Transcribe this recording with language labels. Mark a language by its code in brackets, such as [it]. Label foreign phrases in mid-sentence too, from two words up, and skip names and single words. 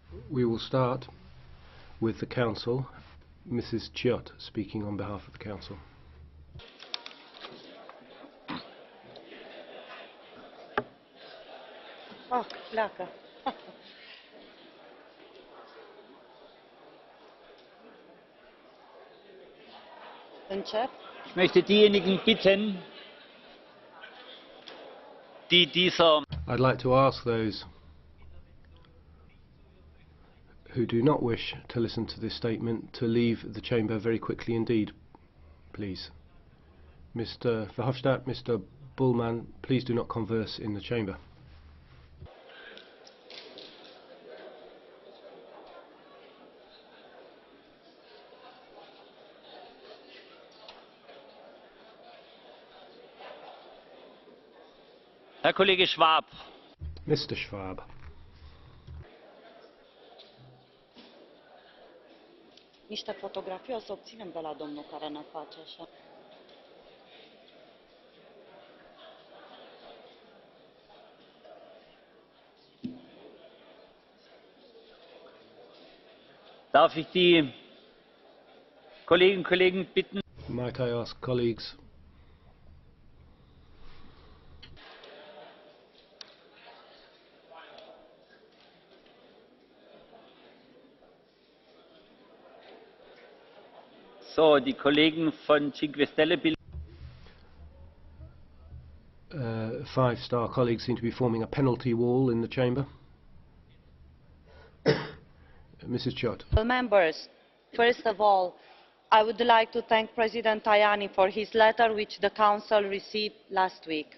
[en] We will start with the Council. Mrs. Chiot speaking on behalf of the Council. [ro] Oh, pleacă. Încep? [de] Ich möchte diejenigen bitten, die dieser [en] I'd like to ask those who do not wish to listen to this statement to leave the chamber very quickly indeed, please. Mr. VODChapter, Mr. Bullman, please do not converse in the chamber. [de] Herr Kollege Schwab. [en] Mr. Schwab. [ro] Niște fotografii o să obținem de la domnul care ne face așa. [de] Darf ich die Kolleginnen und Kollegen bitten? [en] Might I ask colleagues So, [de] die Kollegen von 5 Stelle bilden. [en] 5-star colleagues seem to be forming a penalty wall in the chamber. Mrs. Chiot. Members, first of all, I would like to thank President Tajani for his letter which the Council received last week.